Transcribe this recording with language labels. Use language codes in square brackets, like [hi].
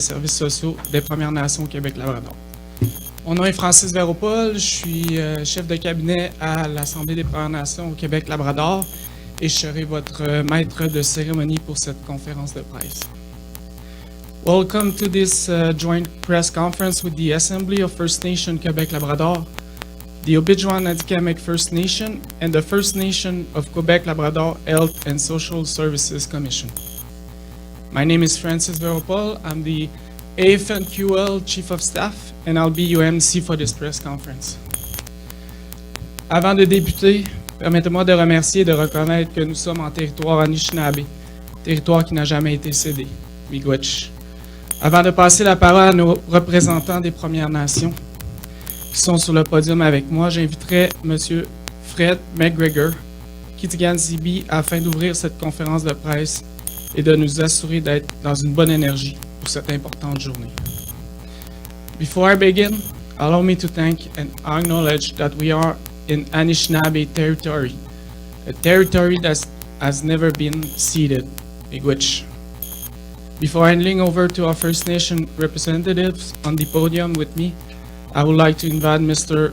[fr] services sociaux des Premières Nations au Québec-Labrador. Mon nom est Francis Véropol, je suis chef de cabinet à l'Assemblée des Premières Nations au Québec-Labrador et je serai votre maître de cérémonie pour cette conférence de presse. [en] Welcome to this joint press conference with the Assembly of First Nation Quebec-Labrador, the Obidjwan-Atikamekw First Nation, and the First Nation of Quebec-Labrador Health and Social Services Commission. My name is Francis Véropol. I'm the APNQL Chief of Staff, and I'll be your MC for this press conference. [fr] Avant de débuter, permettez-moi de remercier et de reconnaître que nous sommes en territoire Anishinaabe, territoire qui n'a jamais été cédé, Miigwech. Avant de passer la parole à nos représentants des Premières Nations qui sont sur le podium avec moi, j'inviterai M. Fred McGregor, Kitigan-Zibi, afin d'ouvrir cette conférence de presse et de nous assurer d'être dans une bonne énergie pour cette importante journée. [en] Before I begin, allow me to thank and acknowledge that we are in Anishinaabe territory, a territory that has never been ceded, Miigwech. Before handing over to our First Nation representatives on the podium with me, I would like to invite Mr.